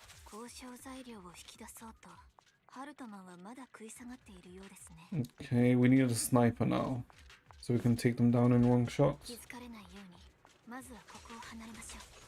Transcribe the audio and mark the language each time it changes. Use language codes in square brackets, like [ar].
[ja] 交渉材料を引き出そうとハルトマンはまだ食い下がっているようですね。 [en] Okay, we need a sniper now. So we can take them down in one shot. [ja] 気づかれないようにまずはここを離れましょう。